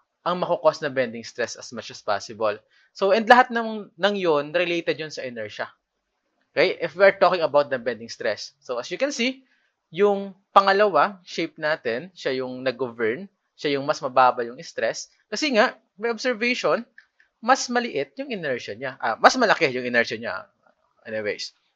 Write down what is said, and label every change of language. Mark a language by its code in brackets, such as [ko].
[tl] ang mako-cause na bending stress as much as possible. So, and lahat ng yun, related yun sa inertia. Okay? [en] If we're talking about the bending stress. [tl] So, as you can see, yung pangalawa, shape natin, siya yung nag-govern, siya yung mas mababa yung stress. Kasi nga, may observation, mas maliit yung inertia niya. Mas malaki yung inertia niya. Anyways.